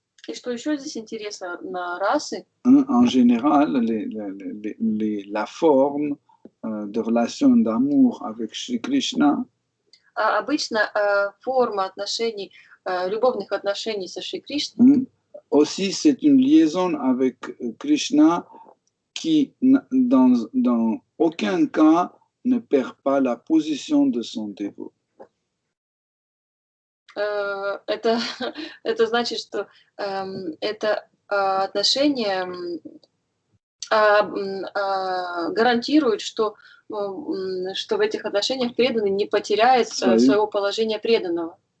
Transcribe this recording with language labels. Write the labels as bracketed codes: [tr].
[ru] И что еще здесь интересно, на расы, [fr] en général, la forme de relation d'amour avec Shri Krishna, [ru] обычно форма отношений, любовных отношений со Шри Кришной, [fr] aussi c'est une liaison avec Krishna qui, dans aucun cas, ne perd pas la position de son dévot. [ru] Это значит, что это отношение гарантирует, что что в этих отношениях преданный не потеряет своего положения преданного.